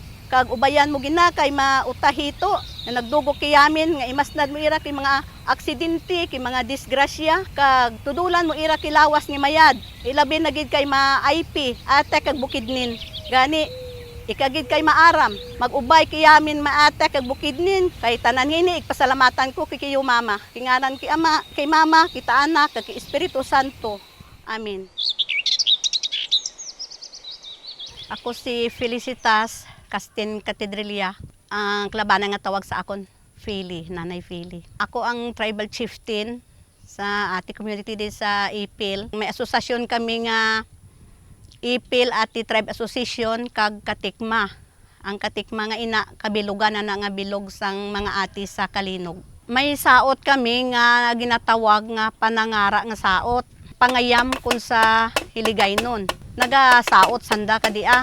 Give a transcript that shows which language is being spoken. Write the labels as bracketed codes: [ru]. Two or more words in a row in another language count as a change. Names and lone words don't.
[atk] Kag ubayan mo gina kay mautahito. Na nagdugok kiyamin nga imasnad mo ira kay mga aksidente, kay mga disgrasya, kag tudulan mo ira kay lawas ni mayad. Ilabi nagid kay ma-IP ate kag bukidnin. Gani ikagid kay maaram, mag-ubay kiyamin maate kag bukidnin, kay tanan hini ipassalamatan ko kay kiyo Mama. Kinganan ki Ama, kay Mama, kita anak, kag Espiritu Santo. Amen. [hil] Ako si Felicitas Castin Catedralia. Ang klabanan nga tawag sa akon, Feli, Nanay Feli. Ako ang [en] tribal chieftain [hil] sa ati community din sa Ipil. May asosasyon kami nga Ipil ati Tribe Association kag Katikma. Ang Katikma nga ina kabilugan na nga bilog sang mga ati sa Kalinog. May saot kami nga ginatawag nga panangara nga saot. Pangayam kun sa hiligay nun. [atk] Nagasaot sanda kadia.